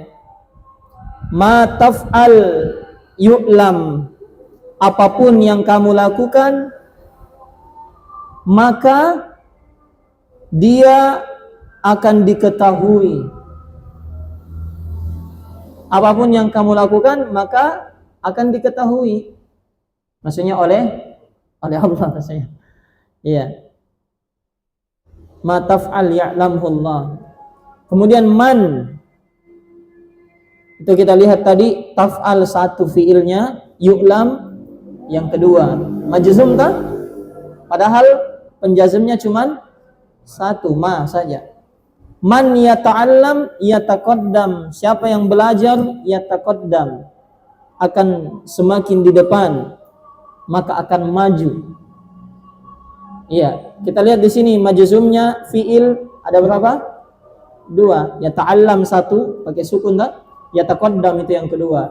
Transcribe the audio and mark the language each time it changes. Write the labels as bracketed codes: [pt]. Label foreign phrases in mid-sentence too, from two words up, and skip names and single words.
[ar] ما تفعل يعلم, [id] apapun yang kamu lakukan maka dia akan diketahui. Apapun yang kamu lakukan maka akan diketahui. Maksudnya oleh Allah maksudnya. Iya. [ar] ما تفعل يعلمه الله. [id] Kemudian man, itu kita lihat tadi taf'al satu fiilnya, yu'lam yang kedua. Majzum tak? Padahal penjazmnya cuman satu, ma saja. [ar] من يتعلم يتقدم, [id] siapa yang belajar yataqaddam, akan semakin di depan, maka akan maju. Iya, kita lihat di sini majzumnya fiil ada berapa? 2. Yata'allam satu pakai sukun tak? Yataqaddam itu yang kedua.